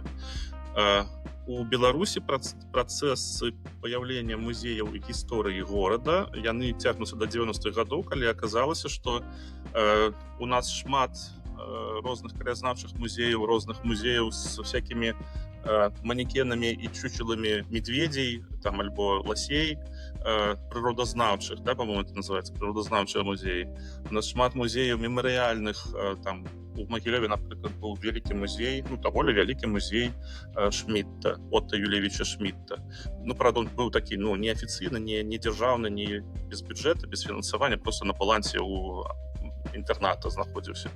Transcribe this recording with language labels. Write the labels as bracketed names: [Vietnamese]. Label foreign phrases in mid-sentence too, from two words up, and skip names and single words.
[Belarusian] У Беларусі працэсы паяўлення музеяў і гісторыі горада яны цягнуцца да 90-х гадоў, калі аказалася, што у нас шмат розных краязнаўчых музеяў, розных музеяў з всякімі манекенамі і чучеламі медведзей, там альбо ласей, прыродазнаўчых, да, [Russian] по-моему, это называется [Belarusian] прыродазнаўчыя музеі. У нас шмат музеяў мемарыяльных, там у Магілёве, напрыклад, быў вялікі музей, даволі вялікі музей Шмідта, Отто Юлевіча Шмідта. [Russian] Правда, он [Belarusian] быў такі, неафіцыйны, не дзяржаўны, не без бюджэта, без фінансавання, просто на балансе у інтэрната знаходзіўся.